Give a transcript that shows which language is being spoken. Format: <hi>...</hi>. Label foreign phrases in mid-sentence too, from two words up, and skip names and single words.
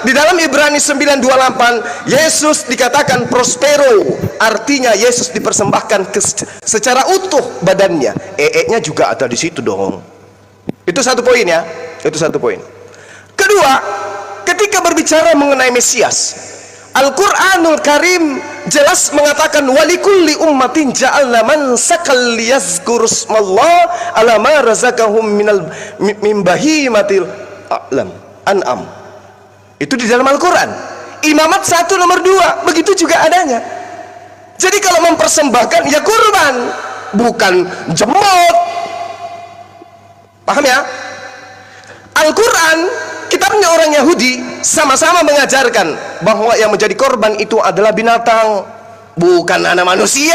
<id>Di dalam Ibrani 9:28 Yesus dikatakan prospero, artinya Yesus dipersembahkan secara utuh badannya. Nya juga ada di situ dong. Itu satu poin ya. Itu satu poin. Kedua, ketika berbicara mengenai Mesias, Al-Qur'anul Karim jelas mengatakan</id> <ar>ولكل أمة جعلنا منسكا ليذكروا اسم الله على ما رزقهم من بهيمة الأنعام.</ar> <id>Itu di dalam Al-Quran. Imamat 1 nomor 2 begitu juga adanya. Jadi kalau mempersembahkan ya kurban, bukan jembut. Paham ya? Al-Quran, kitabnya orang Yahudi, sama-sama mengajarkan bahwa yang menjadi korban itu adalah binatang, bukan anak manusia.</id>